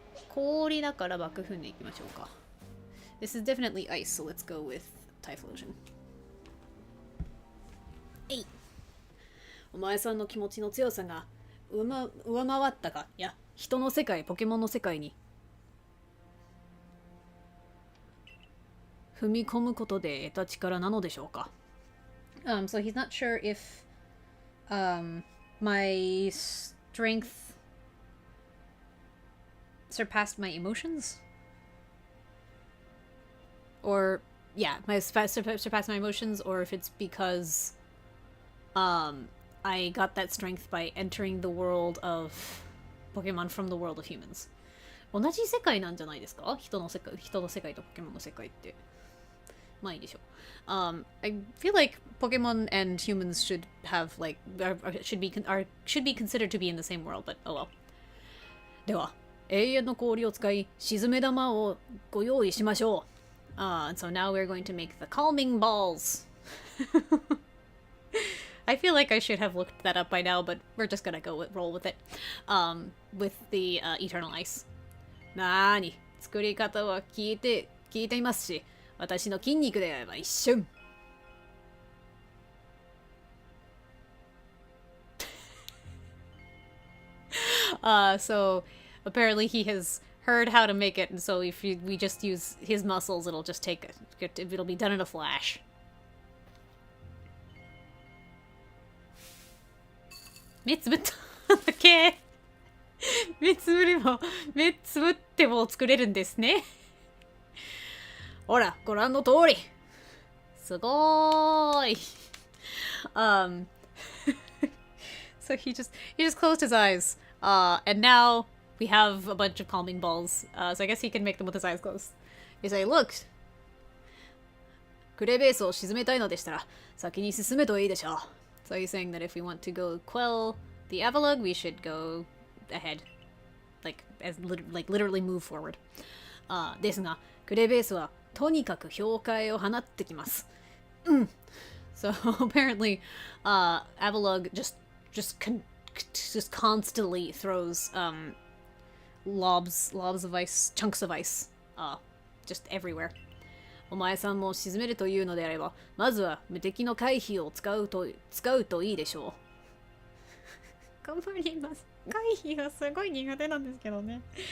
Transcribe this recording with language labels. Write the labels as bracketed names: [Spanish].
[Japanese] 氷だから爆風でいきましょうか。 [English] This is definitely ice, so let's go with Typhlosion. [Japanese] えい。お前さんの気持ちの強さが上回ったか。いや、人の世界、ポケモンの世界に踏み込むことで得た力なのでしょうか。 [English] So he's not sure if my strength surpassed my emotions? Or, yeah, surpassed my emotions, or if it's because I got that strength by entering the world of Pokemon from the world of humans. [Japanese] 同じ世界なんじゃないですか？人の世界とポケモンの世界って。まあいいでしょう。 [English] I feel like Pokemon and humans should have like should be considered to be in the same world, but oh well. [Japanese] では、永遠の氷を使い沈め玉をご用意しましょう。 [English] So now we're going to make the calming balls. I feel like I should have looked that up by now, but we're just gonna roll with it. With the eternal ice. [Japanese] なーに、作り方は聞いていますし、私の筋肉であれば一瞬。 [English] So apparently he has heard how to make it, and so if we just use his muscles, it'll be done in a flash. [Japanese] 目つぶっただけ。目つぶっても作れるんですね。ほら、ご覧の通り。すごーい。 [English] So he just closed his eyes. And now we have a bunch of calming balls. So I guess he can make them with his eyes closed. You say, look. [Japanese] クレベースを沈めたいのでしたら、先に進めといいでしょう。 [English] So he's saying that if we want to go quell the Avalugg, we should go ahead. Like literally move forward. [Japanese] ですが、クレベースはとにかく氷塊を放ってきます。 [English] So apparently, Avalugg just constantly throws lobs of ice, chunks of ice, just everywhere. [Japanese] お前さんも沈めるというのであれば、まずは無敵の回避を使うといいでしょう。頑張ります。回避がすごい苦手なんですけどね。